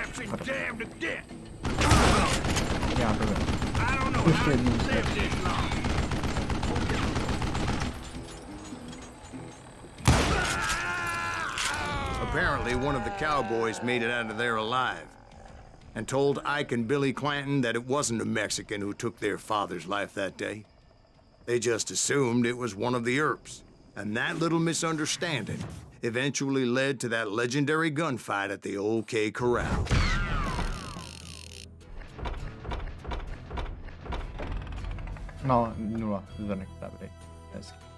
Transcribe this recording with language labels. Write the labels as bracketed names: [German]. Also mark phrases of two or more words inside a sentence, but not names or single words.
[Czech] Já to vím. Ještě jednou. [English] Apparently, one of the cowboys made it out of there alive and told Ike and Billy Clanton that it wasn't a Mexican who took their father's life that day. They just assumed it was one of the Earps. And that little misunderstanding eventually led to that legendary gunfight at the OK Corral. [Czech] No, 0 zrnek, dobrý. Hezky.